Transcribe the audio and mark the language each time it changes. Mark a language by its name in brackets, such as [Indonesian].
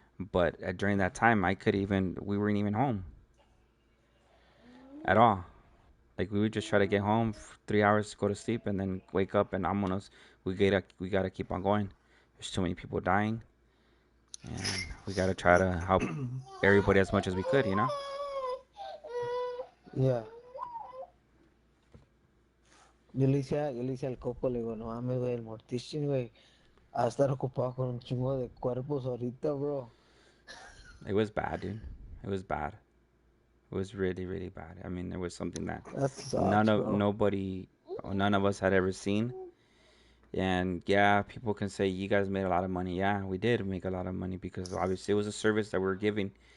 [English] But during that time, we weren't even home at all. Like, we would just try to get home, 3 hours, go to sleep, and then wake up and vámonos. We gotta keep on going. There's too many people dying, and we gotta try to help everybody as much as we could, Yeah. [Spanish] Yo le decía al Coco, le digo, no mames, güey, el Mortician, güey, a estar ocupado con un chingo de cuerpos ahorita, bro. [English] It was bad, dude. It was bad. It was really, really bad. I mean, it was something that none of us had ever seen. And yeah, people can say you guys made a lot of money. Yeah, we did make a lot of money because obviously it was a service that we were giving.